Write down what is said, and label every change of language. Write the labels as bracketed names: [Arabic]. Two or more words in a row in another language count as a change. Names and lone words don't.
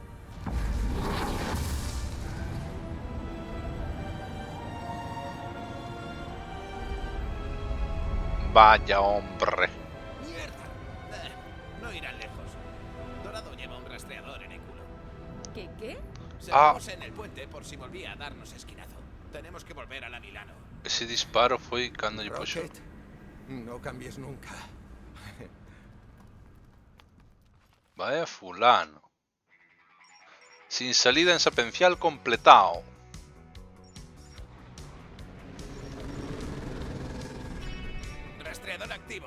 [Spanish] Vaya hombre. ¡Mierda! No irán lejos. Dorado lleva un rastreador en el culo. ¿Qué? Se lo puse en el puente por si volvía a darnos esquinazo. Tenemos que volver a la Milano. [Galician] Ese disparo foi cando lle puxo. [Spanish] No cambies nunca. Vaya fulano. Sin salida en Sapencial completado. Rastreador activo.